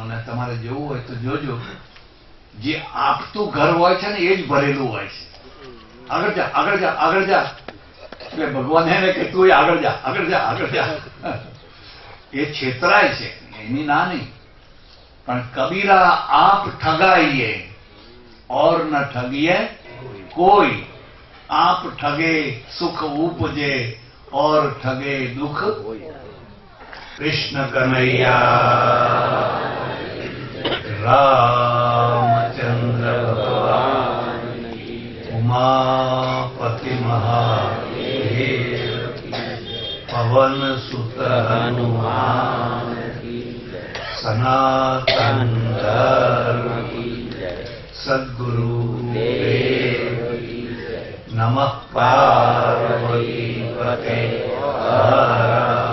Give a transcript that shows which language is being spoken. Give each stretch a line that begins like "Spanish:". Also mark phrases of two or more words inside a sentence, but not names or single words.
Gujarati: ને તમારે જોવું હોય તો જોજો, જે આપતું ઘર હોય છે ને એ જ ભરેલું હોય છે. આગળ જા, આગળ જા, આગળ જા. એટલે ભગવાન એને કે તું આગળ જા, આગળ જા, આગળ જા. એ છેતરાય છે, એની ના નહીં.
Hindi: પણ कबीरा आप ठगाइए और न ठगिए कोई, आप ठगे सुख उपजे और ठगे दुख. कृष्ण कन्हैया रामचंद्र भगवान, उमापति महादेव, पवन सुत हनुमान, सनातन धर्म सद्गुरु देव नमः पार्वती पते हर